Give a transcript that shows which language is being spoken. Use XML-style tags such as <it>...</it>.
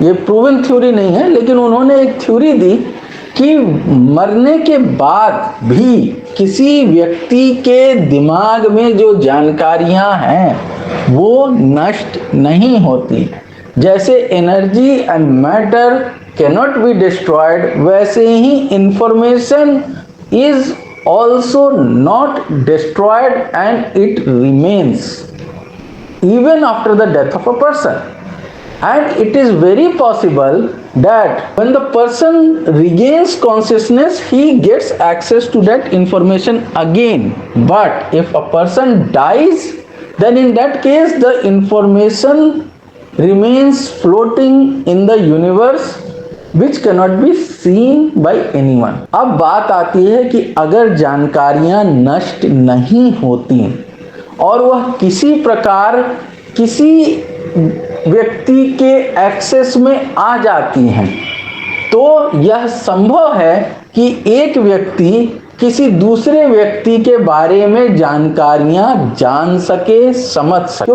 <hi>ये proven theory नहीं है, लेकिन उन्होंने एक थ्योरी दी कि मरने के बाद भी किसी व्यक्ति के दिमाग में जो जानकारियां हैं वो नष्ट नहीं होती। जैसे</hi> <en>energy and matter cannot be destroyed,</en> <hi>वैसे ही</hi> <en>Information is also not destroyed and it remains even after the death of a person. And it is very possible that when the person regains consciousness, he gets access to that information again. But if a person dies, then in that case the information remains floating in the universe which cannot be seen by anyone.</en> <hi>अब बात आती है कि अगर जानकारियां नष्ट नहीं होती और वह किसी प्रकार किसी व्यक्ति के एक्सेस में आ जाती हैं, तो यह संभव है कि एक व्यक्ति किसी दूसरे व्यक्ति के बारे में जानकारियां जान सके, समझ सके।</hi>